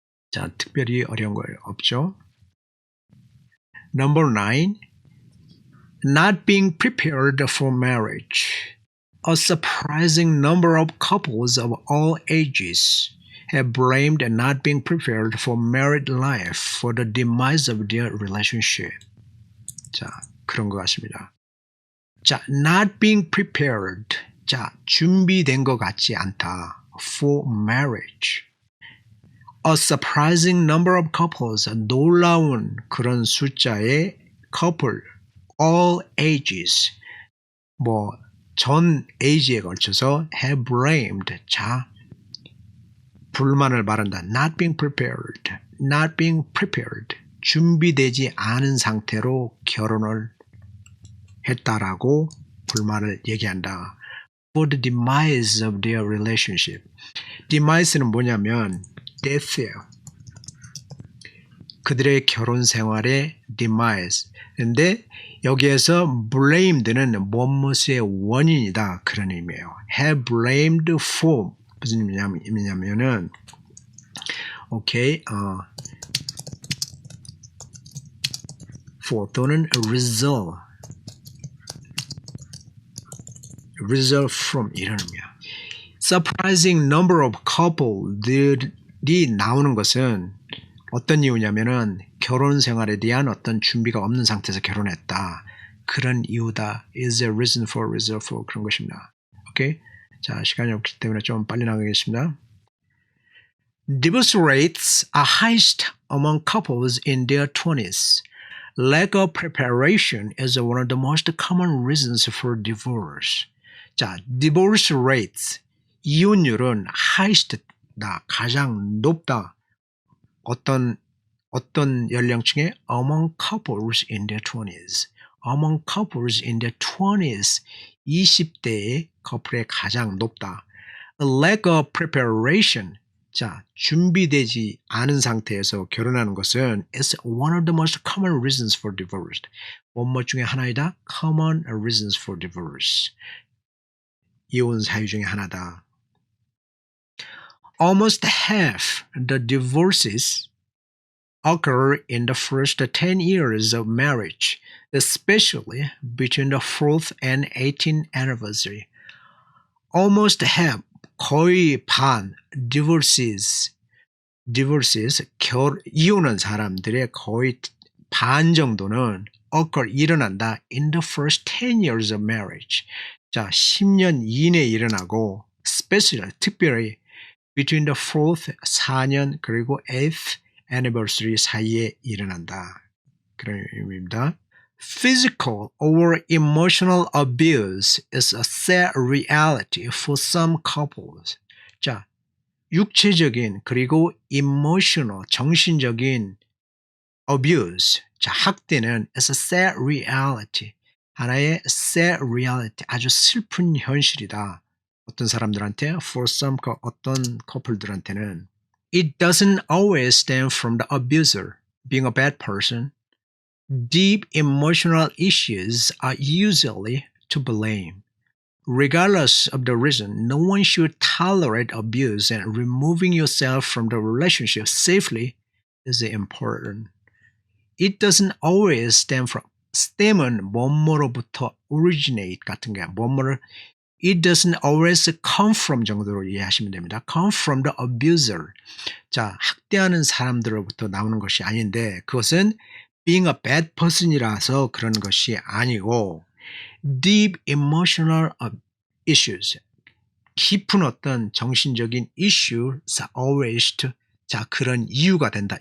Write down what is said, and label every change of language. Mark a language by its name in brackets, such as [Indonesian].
[Korean] 자, 특별히 어려운 거 없죠? [English] Number 9. Not being prepared for marriage. A surprising number of couples of all ages have blamed not being prepared for married life for the demise of their relationship. [Korean] 자, 그런 것 같습니다. 자, [English] not being prepared. [Korean] 자, 준비된 것 같지 않다. [English] For marriage. A surprising number of couples. [Korean] 놀라운 그런 숫자의 couple. [English] All ages. [Korean] 전 age에 걸쳐서 [English] have blamed. [Korean] 자, 불만을 말한다. [English] Not being prepared. Not being prepared. [Korean] 준비되지 않은 상태로 결혼을 했다라고 불만을 얘기한다. [English] For the demise of their relationship. [Korean] demise는 뭐냐면 death예요. 그들의 결혼 생활의 demise. [English] 근데 여기에서 [Korean] blamed는 무엇의 원인이다. 그런 의미예요. [English] have blamed for. [Korean] 무슨 의미냐면은 for 또는 result from 이런 의미야. [English] Surprising number of couple들이 [Korean] 나오는 것은 어떤 이유냐면은 결혼 생활에 대한 어떤 준비가 없는 상태에서 결혼했다. 그런 이유다. [English] is a reason for result for 그런 것입니다. [Korean] 오케이? 자, 시간이 없기 때문에 좀 빨리 나가겠습니다. [English] Divorce rates are highest among couples in their 20s. Lack of preparation is one of the most common reasons for divorce. [Korean] 자, [English] divorce rates, [Korean] 이혼율은 highest다, 가장 높다. 어떤 연령층에? [English] Among couples in their 20s. Among couples in their 20s, [Korean] 20대의 커플에 가장 높다. [English] A lack of preparation, [Korean] 자, 준비되지 않은 상태에서 결혼하는 것은 [English] is one of the most common reasons for divorce. [Korean] 원모 중에 하나이다. [English] Common reasons for divorce. [Korean] 이혼 사유 중에 하나다. [English] Almost half the divorces occur in the first 10 years of marriage, especially between the 4th and 18th anniversary. Almost half, [Korean] 거의 반, [English] divorces, [Korean] 이혼한 사람들의 거의 반 정도는 [English] occur, [Korean] 일어난다 [English] in the first 10 years of marriage. [Korean] 자, 10년 이내에 일어나고, especially, 특별히 [English] between the 4th, [Korean] 4년, 그리고 [English] 8th anniversary [Korean] 사이에 일어난다. 그런 의미입니다. [English] Physical or emotional abuse is a sad reality for some couples. [Korean] 자, 육체적인 그리고 emotional, 정신적인 abuse, 자, 학대는 [English] is a sad reality. [Korean] 하나의 [English] sad reality, [Korean] 아주 슬픈 현실이다. 어떤 사람들한테, [English] for some, [Korean] 어떤 커플들한테는 [English] It doesn't always stem from the abuser being a bad person. Deep emotional issues are usually to blame. Regardless of the reason, no one should tolerate abuse, and removing yourself from the relationship safely is important. It doesn't always stem from, [Korean] stem은 뭐뭐로부터 originate 같은 게 뭐뭐를 [English] It doesn't always come from [Korean] 정도로 이해하시면 됩니다. [English] Come from the abuser. [Korean] 자, 학대하는 사람들로부터 나오는 것이 아닌데 그것은 [English] being a bad person이라서 [Korean] 그런 것이 아니고 [English] deep emotional issues. [Korean] 깊은 어떤 정신적인 [English] issues always to [Korean] 자, 그런 이유가 된다.